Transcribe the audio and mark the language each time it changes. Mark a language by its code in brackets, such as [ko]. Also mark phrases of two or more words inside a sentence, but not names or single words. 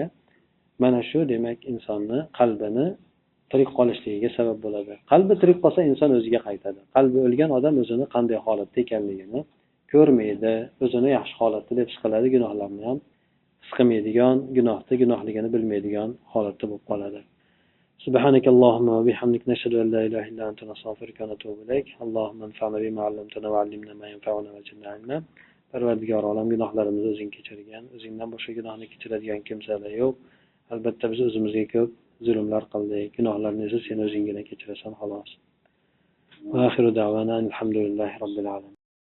[uz] Mana shu demak insonni qalbini tirik qolishligiga sabab bo'ladi. Qalbi tirik qolsa inson o'ziga qaytadi. Qalbi o'lgan odam o'zini qanday holatda ekanligini ko'rmaydi, o'zini yaxshi holatda deb his qiladi, gunohlarni ham his qilmaydigan, gunohligini bilmaydigan holatda bo'lib qoladi. [ar] سبحانك اللهم وبحمدك نشهد أن لا إله إلا أنت نستغفرك ونتوب إليك اللهم انفعنا بما علمتنا وعلمنا ما ينفعنا وزدنا علما [uz] Parvardigor olam gunohlarimizni o'zing kechirgan, o'zingdan boshqa gunohni kechiradigan kimsalar yo'q. Albatta biz o'zimizga ko'p zulmlar qildik. Gunohlarni esa sen o'zinggina kechirasan xolos. [ar] وآخر دعوانا الحمد لله رب العالمين.